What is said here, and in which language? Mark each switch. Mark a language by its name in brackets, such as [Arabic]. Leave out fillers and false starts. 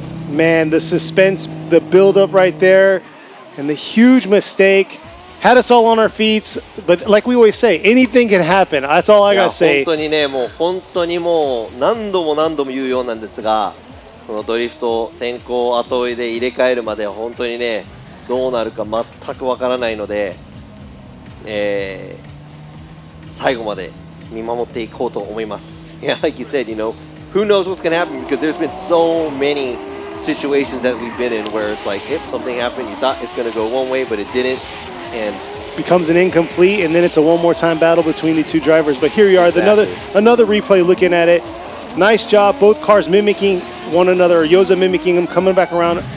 [English] Man, the suspense, the build up right there, and the huge mistake had us all on our feet. But like we always say, anything can happen. That's all I gotta say. [Japanese] 本当にね、もう本当にもう何度も言うようなんですが、このドリフト先行後追いで入れ替えるまでは本当にね、どうなるか全くわからないので、最後まで見守っていこうと思います。 [English] Yeah, like you said, you know, who knows what's going to happen, because there's been so many situations that we've been in where it's like, if something happened, you thought it's going to go one way, but it didn't, and becomes an incomplete, and then it's a one more time battle between the two drivers. But here you are, exactly. another replay looking at it. Nice job, both cars mimicking one another, Yoza mimicking them, coming back around.